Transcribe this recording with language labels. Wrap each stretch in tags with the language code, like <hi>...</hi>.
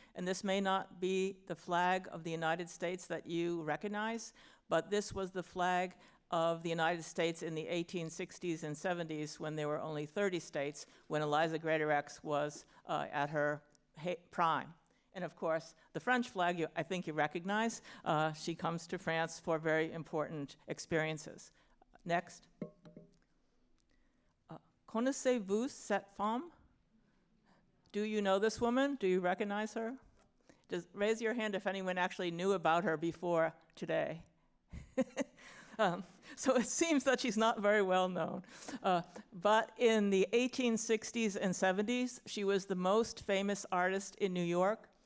<en>And this may not be the flag of the United States that you recognize, but this was the flag of the United States in the 1860s and 70s when there were only 30 states, when Eliza Greatorex was at her prime. And of course, the French flag, I think you recognize. She comes to France for very important experiences. Next.</en> <fr>Connaissez-vous cette femme?</fr> <en>Do you know this woman? Do you recognize her? Just raise your hand if anyone actually knew about her before today. So it seems that she's not very well known. But in the 1860s and 70s, she was the most famous artist in New York.</en>